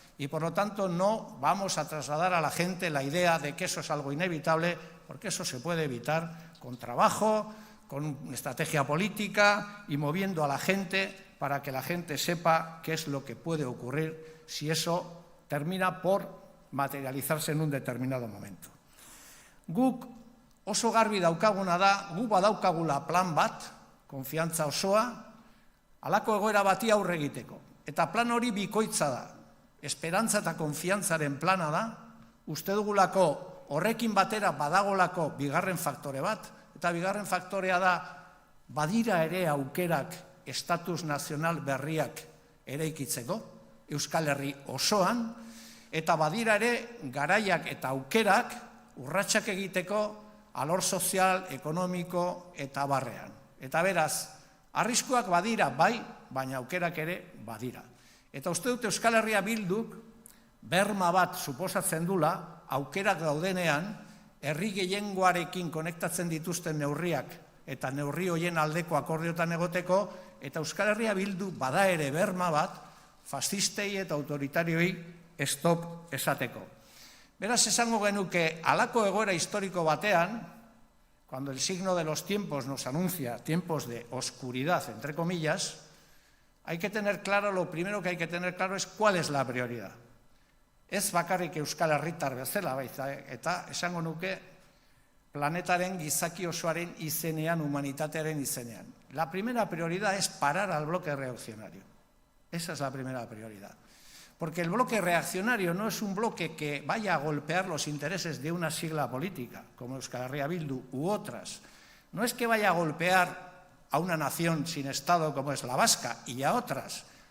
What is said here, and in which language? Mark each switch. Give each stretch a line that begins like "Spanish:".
Spanish: y por lo tanto no vamos a trasladar a la gente la idea de que eso es algo inevitable, porque eso se puede evitar con trabajo, con estrategia política y moviendo a la gente para que la gente sepa qué es lo que puede ocurrir si eso termina por materializarse en un determinado momento.
Basque: Guk oso garbi daukaguna da, guk badaukagula plan bat, konfiantza osoa, halako egoera bati aurre egiteko. Eta plan hori bikoitza da, esperantza eta konfiantzaren plana da, uste dugulako horrekin batera badagolako bigarren faktore bat, eta bigarren faktorea da, badira ere aukerak estatus nazional berriak eraikitzeko, Euskal Herri osoan, eta badira ere garaiak eta aukerak urratsak egiteko alor sozial, ekonomiko eta barrean. Eta beraz, arriskuak badira bai, baina aukerak ere badira. Eta uste dut Euskal Herria Bilduk berma bat suposatzen dula, aukerak daudenean, herri gehiengoarekin konektatzen dituzten neurriak eta neurri hoien aldeko akordiotan egoteko, eta Euskal Herria Bildu bada ere berma bat, fascistei eta autoritarioei stop esateko. Beraz, esango genuke, halako egoera histórico batean,
Spanish: cuando el signo de los tiempos nos anuncia tiempos de oscuridad, entre comillas, hay que tener claro, lo primero que hay que tener claro es cuál es la prioridad.
Basque: Ez bakarrik Euskal Herritar bezala, eta esango nuke planetaren gizaki osoaren izenean, humanitatearen izenean.
Spanish: La primera prioridad es parar al bloque reaccionario. Esa es la primera prioridad. Porque el bloque reaccionario no es un bloque que vaya a golpear los intereses de una sigla política, como Euskal Herria Bildu u otras. No es que vaya a golpear a una nación sin Estado como es la vasca y a otras.